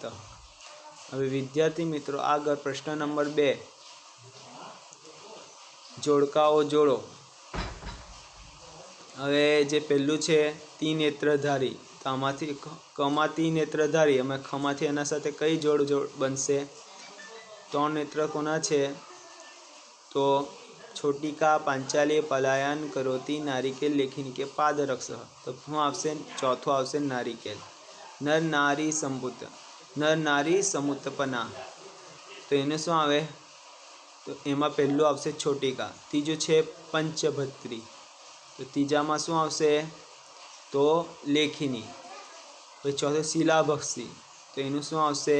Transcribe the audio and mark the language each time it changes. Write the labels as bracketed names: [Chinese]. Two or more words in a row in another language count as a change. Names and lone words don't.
[Gujarati] હવે વિદ્યાર્થી મિત્રો આગળ પ્રશ્ન નંબર 2, જોડકાઓ જોડો। હવે જે પહેલું છે ત્રિનેત્રધારી, તો આમાંથી કમાં ત્રિનેત્રધારી, અમે ખમાંથી એના સાથે કઈ જોડ બનશે? 3 નેત્ર કોના છે? [Sanskrit] તો छोटिका पांचाली पलायन करोति नारिकेल लेखिनी के पादरक्षः। [Gujarati] तो શું આવશે? ચોથું આવશે નારિકેલ। [Sanskrit] નર નારી સમુત્પન્ના, [Gujarati] તો એને શું આવે? તો એમાં પહેલું આવશે છોટિકા। ત્રીજું છે પંચભત્રી, તો ત્રીજામાં શું આવશે? તો લેખિની। પછી ચોથું શિલાભક્ષી, તો એનું શું આવશે?